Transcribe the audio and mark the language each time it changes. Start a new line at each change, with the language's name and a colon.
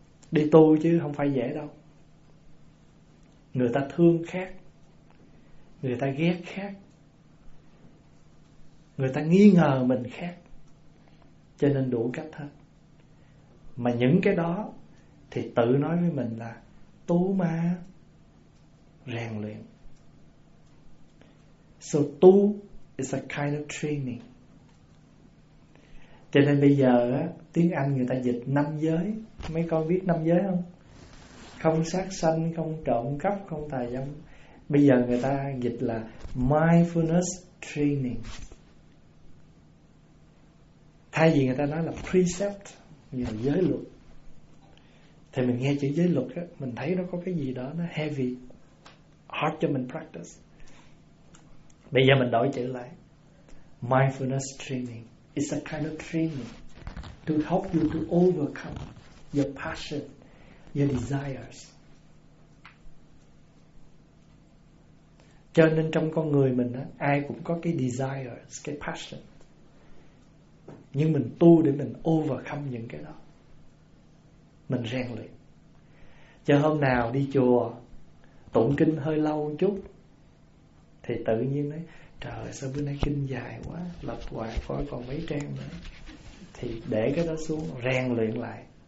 Vietnamese: Đi tu chứ không phải dễ đâu. Người ta thương khác, người ta ghét khác, người ta nghi ngờ mình khác. Cho nên đủ cách hết. Mà những cái đó thì tự nói với mình là tu mà, rèn luyện.
English: So tu is a kind of training.
Vietnamese: Cho nên bây giờ á, tiếng Anh người ta dịch năm giới. Mấy con biết năm giới không? Không sát sanh, không trộm cắp, không tà dâm. Bây giờ người ta dịch là mindfulness training. Thay vì người ta nói là precept, nghĩa là giới luật. Thì mình nghe chữ giới luật á, mình thấy nó có cái gì đó nó
English: heavy, hard
Vietnamese: cho mình practice. Bây giờ mình đổi chữ lại. Mindfulness training.
English: It's a kind of training to help you to overcome your passion, your desires.
Vietnamese: Cho nên trong con người mình á, ai cũng có cái desire, cái passion, nhưng mình tu để mình overcome những cái đó, mình rèn luyện. Cho hôm nào đi chùa tụng kinh hơi lâu một chút thì tự nhiên nói trời sao bữa nay kinh dài quá, lật hoài coi còn mấy trang nữa, thì để cái đó xuống rèn luyện lại.